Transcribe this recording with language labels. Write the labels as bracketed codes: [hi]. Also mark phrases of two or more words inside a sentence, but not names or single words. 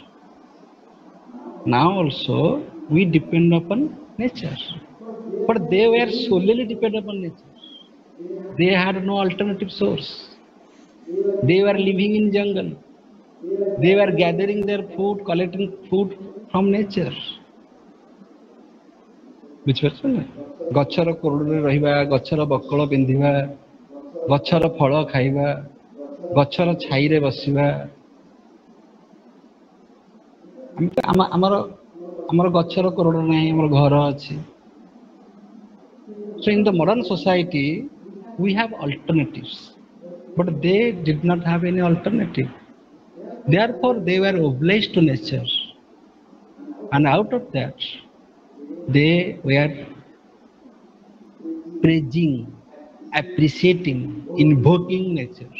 [en] Now also we depend upon nature. But they were solely dependent upon nature. They had no alternative source. They were living in jungle. They were gathering their food, collecting food from nature. [or] ବୁଝିପାରୁଛ ନା? ଗଛର କୋରଡ଼ରେ ରହିବା, ଗଛର ବକଳ ପିନ୍ଧିବା, ଗଛର ଫଳ ଖାଇବା, ଗଛର ଛାଇରେ ବସିବା। ଆମର ଗଛର କୋରଡ଼ ନାହିଁ, ଆମର ଘର ଅଛି। [en] So in the modern society, we have alternatives, but they did not have any alternative. Therefore, they were obliged to nature, and out of that, they were praising, appreciating, invoking nature.